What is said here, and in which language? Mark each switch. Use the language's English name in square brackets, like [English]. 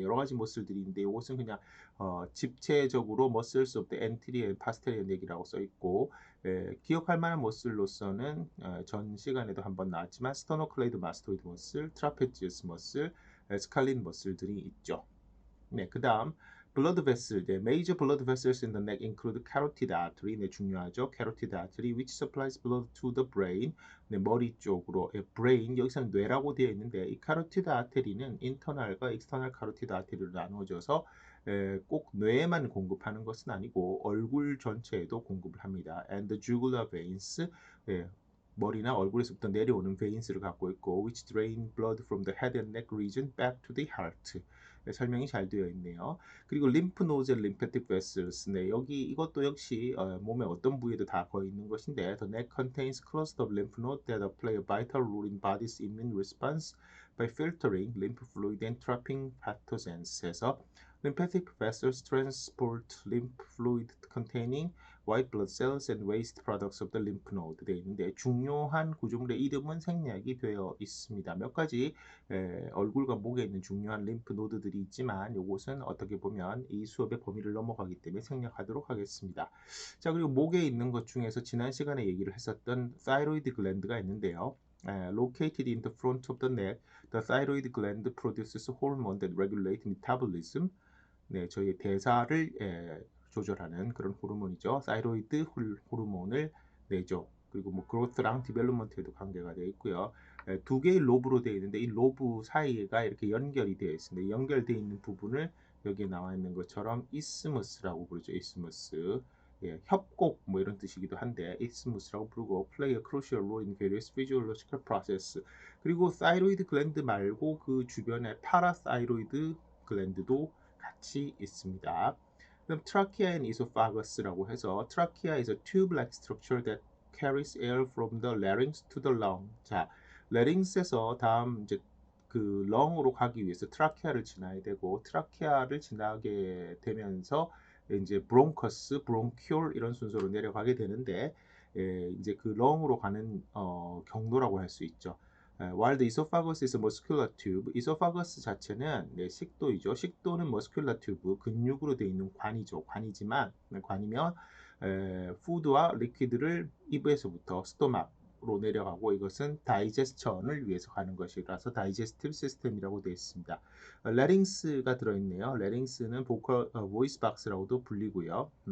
[Korean] 여러 가지 머슬들이 있는데 이것은 그냥 집체적으로 [English] muscles of the anterior and posterior neck [Korean] 이라고 써 있고 기억할 만한 머슬로서는 전 시간에도 한번 나왔지만 sternocleidomastoid muscle, trapezius muscle, scalene muscle들이 있죠. [English] 네, 그다음 blood vessel, 네, major blood vessels in the neck include carotid artery, [Korean] 네, 중요하죠. [English] carotid artery, which supplies blood to the brain, [Korean] 네, 머리 쪽으로, brain, 여기서는 뇌라고 되어 있는데 이 carotid artery는 internal과 external carotid artery로 나누어져서 꼭 뇌에만 공급하는 것은 아니고 얼굴 전체에도 공급을 합니다. [English] And the jugular veins, [Korean] 머리나 얼굴에서부터 내려오는 veins를 갖고 있고 [English] which drain blood from the head and neck region back to the heart. [Korean] 설명이 잘 되어 있네요. 그리고 [English] lymph nodes and lymphatic vessels. [Korean] 네, 여기 이것도 역시 몸의 어떤 부위에도 다 거의 있는 것인데 [English] the neck contains cluster of lymph nodes that play a vital role in body's immune response by filtering lymph fluid and trapping pathogens. 해서 lymphatic vessels transport lymph fluid containing white blood cells and waste products of the lymph node [Korean] 되어 있는데 중요한 구조물의 이름은 생략이 되어 있습니다. 몇 가지 얼굴과 목에 있는 중요한 림프 노드들이 있지만 이것은 어떻게 보면 이 수업의 범위를 넘어가기 때문에 생략하도록 하겠습니다. 자, 그리고 목에 있는 것 중에서 지난 시간에 얘기를 했었던 thyroid gland가 있는데요. [English] Located in the front of the neck, the thyroid gland produces hormone that regulate metabolism. [Korean] 네, 저희 대사를 조절하는 그런 호르몬이죠. 사이로이드 호르몬을 내죠. 그리고 뭐 그로스랑 디벨롭먼트에도 관계가 되어 있고요. 두 개의 로브로 되어 있는데 이 로브 사이가 이렇게 연결이 되어 있습니다. 연결되어 있는 부분을 여기에 나와 있는 것처럼 이스무스라고 부르죠. 이스무스. 예, 협곡 뭐 이런 뜻이기도 한데 이스무스라고 부르고 [English] play a crucial role in various physiological process. [Korean] 그리고 사이로이드 글랜드 말고 그 주변에 파라사이로이드 글랜드도 같이 있습니다. 그럼 [English] trachea and esophagus라고 해서 trachea is a tube-like structure that carries air from the larynx to the lung. [Korean] 자, larynx에서 다음 이제 그 lung으로 가기 위해서 트라키아를 지나야 되고 트라키아를 지나게 되면서 이제 브론커스, 브론키올 이런 순서로 내려가게 되는데 이제 그 lung으로 가는 경로라고 할 수 있죠. [English] While the esophagus is a muscular tube, esophagus [Korean] 자체는 식도이죠. 식도는 muscular tube, 근육으로 되어 있는 관이죠. 관이지만 관이면 푸드와 리퀴드를 입에서부터 스토막으로 내려가고 이것은 다이제스션을 위해서 가는 것이라서 다이제스티브 시스템이라고 되어 있습니다. 레링스가 들어있네요. 레링스는 보이스 박스라고도 불리고요.